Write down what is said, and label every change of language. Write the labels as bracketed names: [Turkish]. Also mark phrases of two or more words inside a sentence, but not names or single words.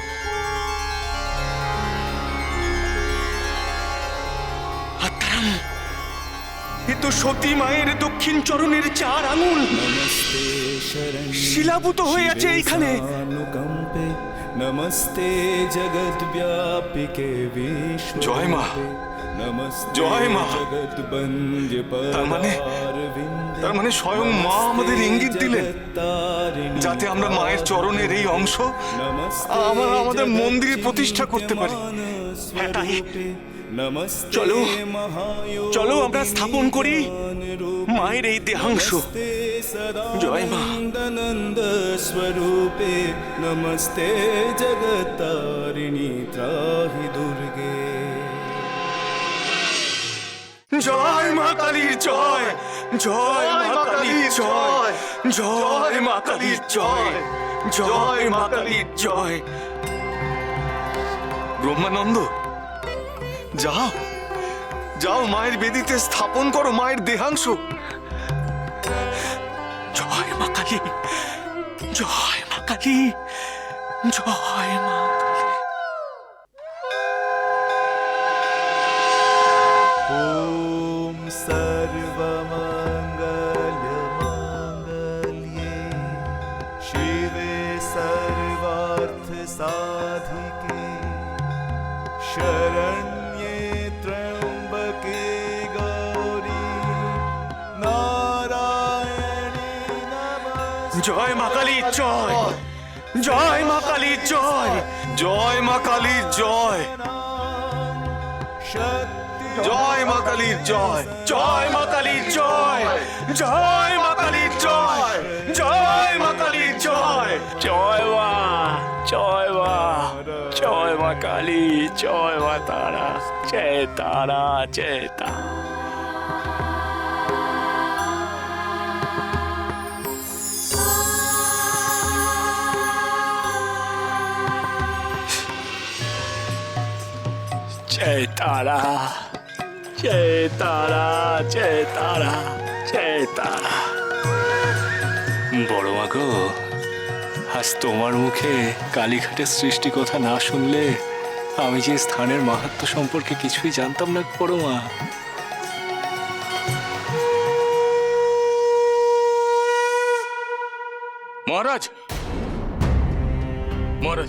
[Bangla] হাতারাম, এ তো সতী মায়ের দক্ষিণ চরণের 4 আঙুল শিলাভূত হয়ে আছে এইখানে। [Sanskrit] नमस्ते जगत व्यापिके विश्व। [Bangla] জয় মা, জয় মা। তার মানে স্বয়ং মা আমাদের ইঙ্গিত দিলেন যাতে আমরা মায়ের চরণের এই অংশ আমাদের মন্দিরে প্রতিষ্ঠা করতে পারি। হ্যাঁ তাই, চলো চলো আমরা স্থাপন করি মায়ের এই দেহাংশ। জয় মা। [Sanskrit] नंद स्वरूपे नमस्ते जगत्तारिणी त्राहि दुर्गे। [Bangla] জয় মা কালীর জয়, জয় মা কালীর জয়, জয় মা কালীর জয়, জয় মা কালীর জয়। ব্রহ্মানন্দ, যাও যাও, মায়ের বেদিতে স্থাপন করো মায়ের দেহাংশ। জয় মা কালী, জয় মা কালী, জয় মা কালী। [Sanskrit] ॐ सर्वमङ्गलमाङ्गल्ये शिवे सर्वार्थसाधिके शरण्ये त्र्यम्बके गौरी नारायणी नमस्ते। [Bangla] জয় মা কালীর জয়, জয় মা কালীর জয়, জয় মা কালীর জয়, शक्ति জয় মা কালীর জয়, জয় মা কালীর জয়, জয় মা কালীর জয়, জয় মা কালীর জয়। জয় মা, জয় মা, জয় মা কালী, জয় মা তারা, জয় তারা, জয় তারা। [Hindi] जय तारा, जय तारा, जय तारा, जय तारा। [Bangla] বড় মা গো, আজ তোমার মুখে কালীঘাটের সৃষ্টি কথা না শুনলে আমি যে স্থানের মাহাত্ম্য সম্পর্কে কিছুই জানতাম না বড় মা। মহারাজ, মহারাজ,